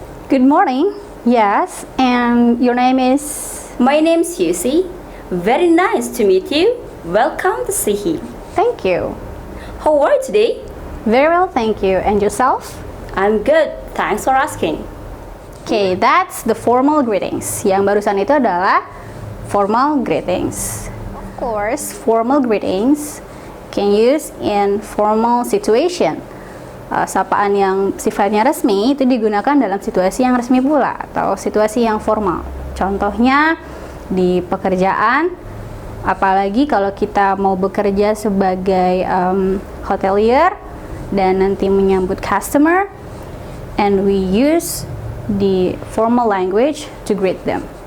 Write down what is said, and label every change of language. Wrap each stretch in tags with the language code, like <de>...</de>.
<en>Good morning. Yes, and your name is? My name's Yusi. Very nice to meet you. Welcome to Sihi. Thank you. How are you today? Very well, thank you. And yourself? I'm good. Thanks for asking. Okay, that's the formal greetings.</en> <id>Yang barusan itu adalah formal greetings.</id> <en>Of course, formal greetings can use in formal situation.</en> <id>Sapaan yang sifatnya resmi itu digunakan dalam situasi yang resmi pula atau situasi yang formal. Contohnya di pekerjaan, apalagi kalau kita mau bekerja sebagai hotelier dan nanti menyambut customer,</id> <en>and we use the formal language to greet them.</en>